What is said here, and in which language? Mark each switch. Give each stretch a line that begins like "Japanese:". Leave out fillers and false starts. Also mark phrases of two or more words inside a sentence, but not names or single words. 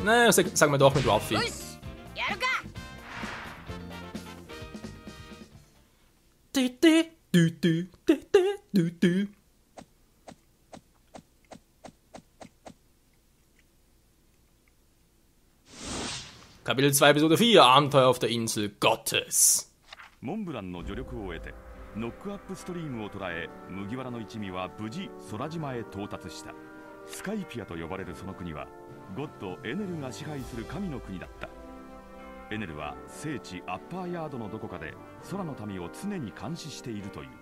German: Naja, sagen wir doch mit Ruffy. Kapitel 2, Episode 4, Abenteuer auf der Insel Gottes.
Japanese: モンブランの助力を得てノックアップストリームを捉え麦わらの一味は無事空島へ到達した。スカイピアと呼ばれるその国はゴッドエネルが支配する神の国だった。エネルは聖地アッパーヤードのどこかで空の民を常に監視しているという。